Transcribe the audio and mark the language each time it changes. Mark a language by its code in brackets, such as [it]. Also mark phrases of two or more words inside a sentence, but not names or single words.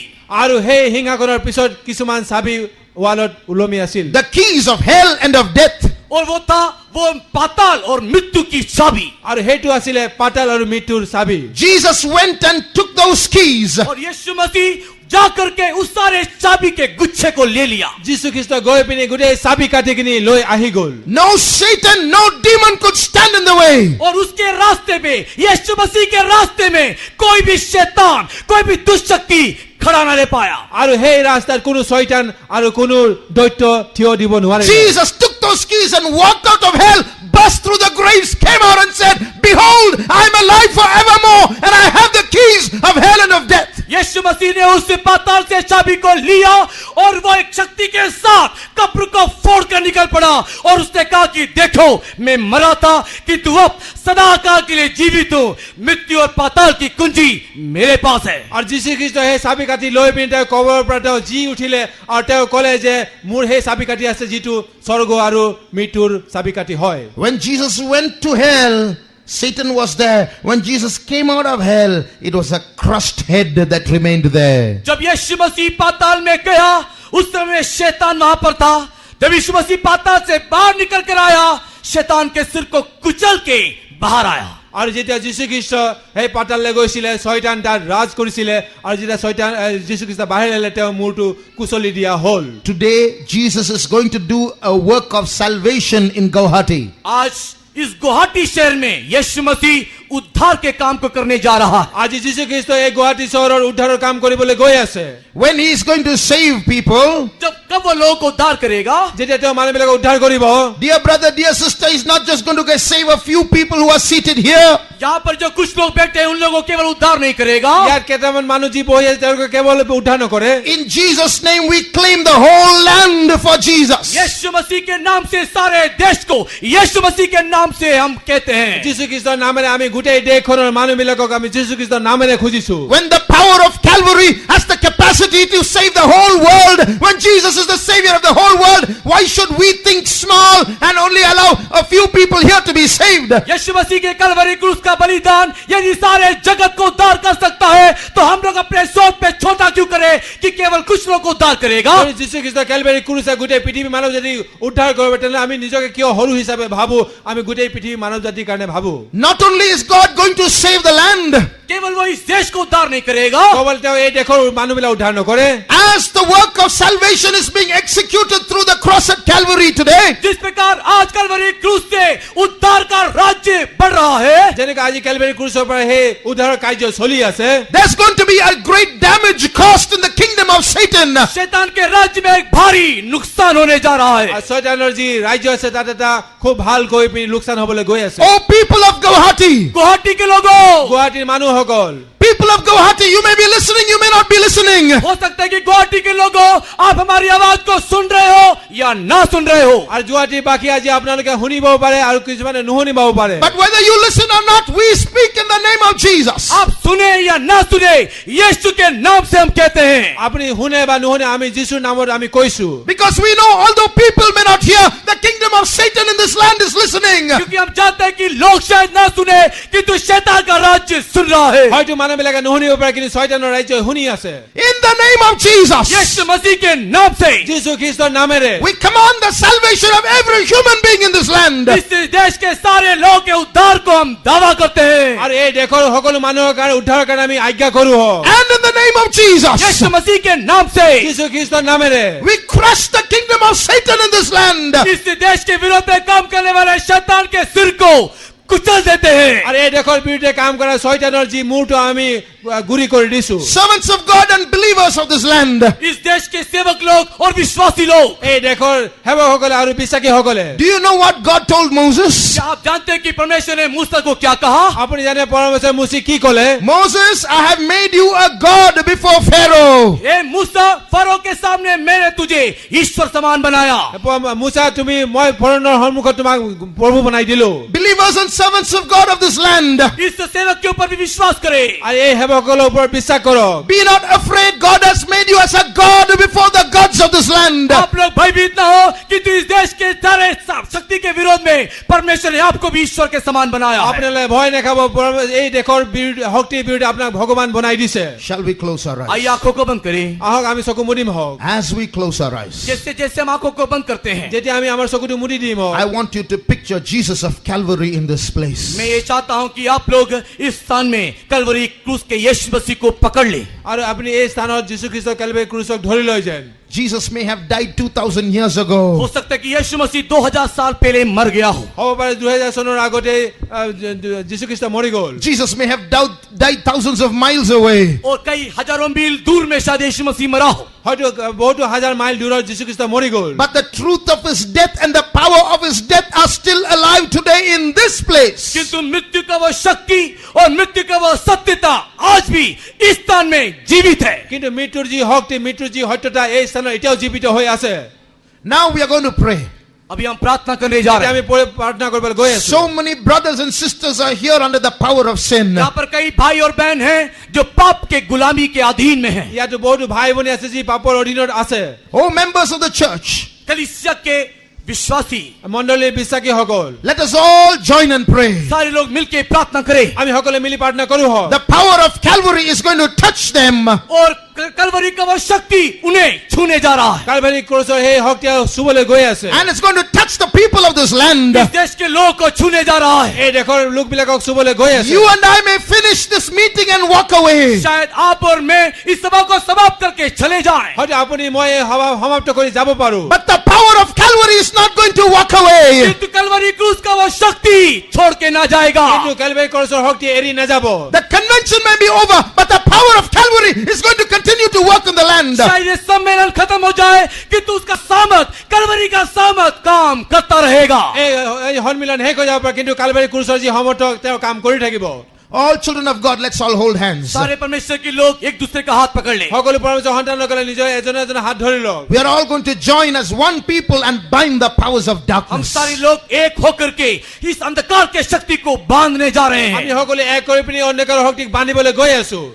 [as] আৰু সেই সিংহাসনৰ পিছত কিছুমান চাবি ৱালত ওলমি আছিল [en] The keys of hell and of death. [hi] और वो पाताल और मृत्यु की चाबी। [as] আৰু সেইটো আছিলে পাতাল আৰু মৃত্যুৰ চাবি [en] Jesus went and took those keys. [hi] और यीशु मसीह जाकर के उस सारे चाबी के गुच्छे को ले लिया। [as] যীশু খ্ৰীষ্ট গৈ পিনে গোটেই চাবি কাটি কিনি লৈ আহি গল [en] No Satan, no demon could stand in the way. [hi] और उसके रास्ते में, यीशु मसीह के रास्ते में कोई भी शैतान, कोई भी दुष्ट शक्ति खड़ा न रह पाया। [as] আৰু সেই ৰাস্তাত কোনো শয়তান আৰু কোনো দৈত্য থিয় দিব নোৱাৰে [en] Jesus took those keys and walked out of hell, burst through the graves, came out and said, "Behold, I am alive forevermore, and I have the keys of hell and of death." [hi] यीशु मसीह ने उस पाताल से चाबी को लिया और वो एक शक्ति के साथ कब्र को फोड़ कर निकल पड़ा और उसने कहा कि देखो, मैं मरा था किंतु अब सदा काल के लिए जीवित हूं। मृत्यु और पाताल की कुंजी मेरे पास है। [as] আৰু যীশু খ্ৰীষ্ট সেই চাবি কাটি লৈ পিনে তেওঁ কবৰৰ পৰা তেওঁ জি উঠিলে আৰু তেওঁ ক'লে যে মোৰ সেই চাবি কাটি আছে যিটো স্বৰ্গ আৰু মৃত্যুৰ চাবি কাটি হয় [en] When Jesus went to hell, Satan was there. When Jesus came out of hell, it was a crushed head that remained there. [hi] जब यीशु मसीह पाताल में गया उस समय शैतान वहां पर था। जब यीशु मसीह पाताल से बाहर निकल कर आया, शैतान के सिर को कुचल के बाहर आया। [as] আৰু যেতিয়া যীশু খ্ৰীষ্ট সেই পাতাললৈ গৈছিলে শয়তান তাত ৰাজ কৰিছিলে আৰু যেতিয়া শয়তান যীশু খ্ৰীষ্ট বাহিৰ আহিলে তেওঁ মূৰটো কুচলি দিয়া হ'ল [en] Today, Jesus is going to do a work of salvation in Guwahati. [hi] आज इस गुवाहाटी शहर में यीशु मसीह उद्धार के काम को करने जा रहा है। [as] আজি যীশু খ্ৰীষ্ট এই গুৱাহাটী চহৰৰ উদ্ধাৰৰ কাম কৰিবলৈ গৈ আছে [en] When he is going to save people, [hi] जब कब वो लोगों को उद्धार करेगा? [as] যেতিয়া তেওঁ মানুহবিলাকক উদ্ধাৰ কৰিব [en] dear brother, dear sister, he's not just going to save a few people who are seated here. [hi] यहाँ पर जो कुछ लोग बैठे हैं उन लोगों को केवल उद्धार नहीं करेगा। [as] ইয়াত কেইটামান মানুহ যি বহি আছে তেওঁলোকে কেৱল উদ্ধাৰ নকৰে [en] In Jesus' name, we claim the whole land for Jesus. [hi] यीशु मसीह के नाम से सारे देश को यीशु मसीह के नाम से हम कहते हैं। [as] যীশু খ্ৰীষ্টৰ নামেৰে আমি গোটেই দেশখনৰ মানুহবিলাকক আমি যীশু খ্ৰীষ্টৰ নামেৰে খুজিছো [en] When the power of Calvary has the capacity to save the whole world, when Jesus is the savior of the whole world, why should we think small and only allow a few people here to be saved? [hi] यीशु मसीह के कलवरी क्रूस का बलिदान यदि सारे जगत को उद्धार कर सकता है तो हम लोग अपने सोच पे छोटा क्यों करें कि केवल कुछ लोग को उद्धार करेगा। [as] যদি যীশু খ্ৰীষ্ট কেলবেৰী ক্ৰুছে গোটেই পৃথিৱীৰ মানৱ জাতি উদ্ধাৰ কৰিব তেনেহলে আমি নিজকে কিয় সৰু হিচাপে ভাবো আমি গোটেই পৃথিৱীৰ মানৱ জাতিৰ কাৰণে ভাবো [en] Not only is God going to save the land, [hi] केवल वो इस देश को उद्धार नहीं करेगा, [as] কেৱল তেওঁ এই দেশৰ মানুহবিলাক উদ্ধাৰ নকৰে [en] as the work of salvation is being executed through the cross at Calvary today, [hi] जिस प्रकार आज कलवरी क्रूस से उद्धार का राज्य बढ़ रहा है, [as] যেনেকৈ আজি কেলবেৰী ক্ৰুচৰ পৰা সেই উদ্ধাৰৰ কাৰ্য চলি আছে [en] there's going to be a great damage caused in the kingdom of Satan. [hi] शैतान के राज्य में एक भारी नुकसान होने जा रहा है। [as] আৰু শয়তানৰ যি ৰাজ্য আছে তাত এটা খুব ভালকৈ পিনি লোকচান হ'বলৈ গৈ আছে [en] Oh, people of Guwahati, [hi] गुवाहाटी के लोगों, [as] গুৱাহাটীৰ মানুহসকল [en] people of Guwahati, you may be listening, you may not be listening. [hi] हो सकता है कि गुवाहाटी के लोगों आप हमारी आवाज को सुन रहे हो या ना सुन रहे हो, [as] আৰু গুৱাহাটীৰ বাকী আজি আপোনালোকে শুনিবও পাৰে আৰু কিছুমানে নুশুনিবও পাৰে [en] But whether you listen or not, we speak in the name of Jesus. [hi] आप सुने या ना सुने यीशु के नाम से हम कहते हैं। [as] আপুনি শুনে বা নুশুনে আমি যীশুৰ নামত আমি কৈছো [en] Because we know, although people may not hear, the kingdom of Satan in this land is listening. [hi] क्योंकि हम जानते हैं कि लोग शायद ना सुने किंतु शैतान का राज्य सुन रहा है। [as] হয়তো মানুহবিলাকে নুশুনিব পাৰে কিন্তু শয়তানৰ ৰাজ্য শুনি আছে [en] In the name of Jesus, [hi] यीशु मसीह के नाम से [as] যীশু খ্ৰীষ্টৰ নামেৰে [en] we command the salvation of every human being in this land. [hi] इस देश के सारे लोगों के उद्धार को हम दावा करते हैं। [as] আৰু এই দেশৰ সকলো মানুহৰ কাৰণে উদ্ধাৰৰ কাৰণে আমি আজ্ঞা কৰো [en] And in the name of Jesus, [hi] यीशु मसीह के नाम से [as] যীশু খ্ৰীষ্টৰ নামেৰে [en] we crush the kingdom of Satan in this land. [hi] इस देश के विरोध में काम करने वाले शैतान के सिर को कुचल देते हैं। [as] আৰু এই দেশৰ বিৰুদ্ধে কাম কৰা শয়তানৰ যি মূৰটো আমি গুৰি কৰি দিছো [en] Servants of God and believers of this land, [hi] इस देश के सेवक लोग और विश्वासी लोग, [as] এই দেশৰ সেৱকসকলে আৰু বিশ্বাসীসকলে [en] do you know what God told Moses? [hi] क्या आप जानते हैं कि परमेश्वर ने मूसा को क्या कहा? [as] আপুনি জানে পৰমেশ্বৰ মুচি কি ক'লে [en] Moses, I have made you a God before Pharaoh. [hi] ए मूसा, फरो के सामने मैंने तुझे ईश्वर समान बनाया। [as] মুচা তুমি মই ফৰোনৰ সন্মুখত তোমাক প্ৰভু বনাই দিলো [en] Believers and servants of God of this land. [hi] इस सेवक के ऊपर भी विश्वास करे। [as] আৰু এই সেৱকসকলৰ ওপৰত বিশ্বাস কৰক। [en] Be not afraid. God has made you as a God before the gods of this land. [hi] आप लोग भयभीत ना हो कि तू इस देश के सारे शक्ति के विरोध में परमेश्वर ने आपको भी ईश्वर के समान बनाया है। [as] আপোনালোকে ভয় নাখাব, এই দেশৰ শক্তিৰ বিৰুদ্ধে আপোনাক ভগৱান বনাই দিছে। [en] Shall we close our eyes? [hi] आइए आंखों को बंद करें। [as] আহক আমি চকু মুদিম হওক। [en] As we close our eyes, [hi] जैसे जैसे हम आंखों को बंद करते हैं, [as] যেতিয়া আমি আমাৰ চকুটো মুদি দিম হওক। [en] I want you to picture Jesus of Calvary in this place. [hi] मैं ये चाहता हूं कि आप लोग इस स्थान में कलवरी क्रूस के यीशु मसीह को पकड़ ले। [as] আৰু আপুনি এই স্থানত যীশু খ্ৰীষ্টৰ কেলভাৰী ক্ৰুচক ধৰি লৈ যেন। [en] Jesus may have died 2000 years [hi] हो [en] ago. [hi] सकता है कि यीशु मसीह 2000 साल पहले मर गया हो। [as] হ'ব পাৰে 2000 চনৰ আগতে যীশু খ্ৰীষ্ট মৰি গ'ল। [en] Jesus may have died thousands of miles away. [hi] और कई हजारों मील दूर में शायद यीशु मसीह मरा हो। [as] হয়তো বহুতো হাজাৰ মাইল দূৰত যীশু খ্ৰীষ্ট মৰি গ'ল। [en] But the truth of his death and the power of his death are still alive today in this place. [hi] किंतु मृत्यु का वो शक्ति और मृत्यु का वो सत्यता आज भी इस स्थान में जीवित है। [as] কিন্তু মৃত্যুৰ যি শক্তি, মৃত্যুৰ যি সত্যতা এই স্থানত এতিয়াও জীৱিত হৈ আছে। [en] Now we are going to pray. [hi] अभी हम प्रार्थना करने जा रहे [as] আমি [hi] हैं। [as] প্ৰাৰ্থনা কৰিবলৈ গৈ আছো। [en] So many brothers and sisters are here under the power of sin. [hi] यहाँ पर कई भाई और बहन हैं जो पाप के गुलामी के अधीन में हैं। [as] ইয়াতো বহুতো ভাই ভনী আছে যি পাপৰ অধীনত আছে। [en] Oh, members of the church, [hi] कलीसिया के विश्वासी [as] মণ্ডলীৰ বিশ্বাসীসকল, [en] let us all join and pray. [hi] सारे लोग मिलके प्रार्थना करें [as] আমি সকলোৱে মিলি প্ৰাৰ্থনা কৰো হওক। [en] The power of Calvary is going to touch them. [hi] और कलवरी का वो शक्ति उन्हें छूने जा रहा है। [as] কালভাৰী ক্ৰুচৰ সেই শক্তি চুবলৈ গৈ আছে। [en] And it's going to touch the people of this land. [hi] इस देश के लोगों को छूने जा रहा है। [as] এই দেশৰ লোকবিলাকক চুবলৈ গৈ আছে। [en] You and I may finish this meeting and walk away. [hi] शायद आप और मैं इस सभा को समाप्त करके चले जाएं। [as] হয়তো আপুনি মই এই সভা সমাপ্ত কৰি যাব পাৰো। [en] But the power of Calvary is not going to walk away. [hi] किंतु कलवरी क्रूस का वो शक्ति छोड़ के ना जाएगा। [as] কিন্তু কালভাৰী ক্ৰুচৰ শক্তি এৰি নাযাব। [en] The convention may be over, but the power of Calvary is going to continue to work in the land. [hi] शायद ये सम्मेलन खत्म हो जाए किंतु उसका सामत कलवरी का सामत काम करता रहेगा। [as] এই সন্মিলন শেষ হৈ যাব পাৰে, কিন্তু কালভাৰী ক্ৰুচৰ যি সমৰ্থক তেওঁ কাম কৰি থাকিব। [en] All children of God, let's all hold hands. [hi] सारे परमेश्वर के लोग एक दूसरे का हाथ पकड़ ले। [as] সকলো পৰমেশ্বৰ সন্তানসকলে নিজৰ এজনে এজনে হাত ধৰি লওক। [en] We are all going to join as one people and bind the powers of [hi] हम [en] darkness. [hi] सारे लोग एक होकर के इस अंधकार के शक्ति को बांधने जा रहे [as] আমি [hi] हैं। [as] সকলোৱে এক কৰি পিনি অন্ধকাৰৰ শক্তিক বান্ধিবলৈ গৈ আছো।